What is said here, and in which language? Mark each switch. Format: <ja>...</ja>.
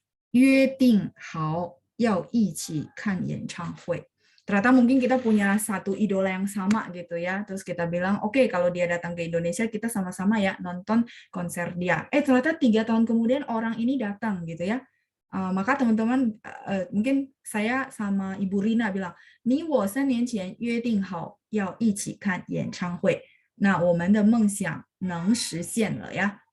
<zh>约定好要一起看演唱会.</zh> <id>Ternyata mungkin kita punya satu idola yang sama gitu ya. Terus kita bilang, oke, kalau dia datang ke Indonesia, kita sama-sama ya nonton konser dia. Ternyata 3 tahun kemudian orang ini datang gitu ya. Maka teman-teman, mungkin saya sama Ibu Rina bilang,</id> <zh>你我3年前约定好要一起看演唱会. Nah, 我们的梦想能实现了ya.</zh>